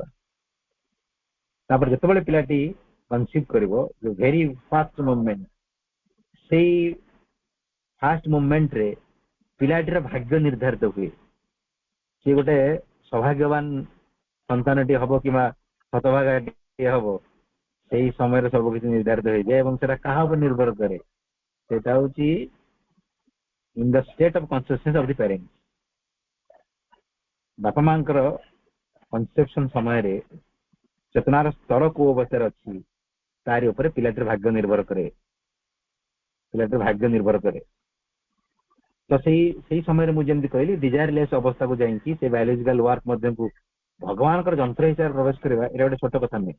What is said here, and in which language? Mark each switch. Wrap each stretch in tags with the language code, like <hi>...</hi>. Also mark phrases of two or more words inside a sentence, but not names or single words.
<or>ତାପରେ ଯେତେବେଳେ ପିଲାଟି କନସିଭ୍ କରିବ,</or> <en>very fast movement,</en> <or>ସେଇ</or> <en>fast movementରେ</en> <or>ପିଲାଟିର ଭାଗ୍ୟ ନିର୍ଦ୍ଧାରିତ ହୁଏ। ସିଏ ଗୋଟେ ସୌଭାଗ୍ୟବାନ ସନ୍ତାନଟି ହବ କିମ୍ବା ହତଭାଗାଟିଏ ହବ, ସେଇ ସମୟରେ ସବୁ କିଛି ନିର୍ଦ୍ଧାରିତ ହେଇଯାଏ। ଏବଂ ସେଟା କାହା ଉପରେ ନିର୍ଭର କରେ? ସେଟା ହଉଛି</or> <en>in the state of consciousness of the parents।</en> <or>ବାପା ମାଙ୍କର କନସେପସନ ସମୟରେ ଚେତନାର ସ୍ତର କୋଉ ଅବସ୍ଥାରେ ଅଛି ତାରି ଉପରେ ପିଲାଟିର ଭାଗ୍ୟ ନିର୍ଭର କରେ। ତ ସେଇ ସମୟରେ ମୁଁ ଯେମିତି କହିଲି ଡିଜାୟାରଲେସ୍ ଅବସ୍ଥାକୁ ଯାଇକି ସେ</or> <en>biological work</en> <or>ମଧ୍ୟକୁ ଭଗବାନଙ୍କର ଯନ୍ତ୍ର ହିସାବରେ ପ୍ରବେଶ କରିବା ଏଇଟା ଗୋଟେ ଛୋଟ କଥା ନୁହେଁ।</or>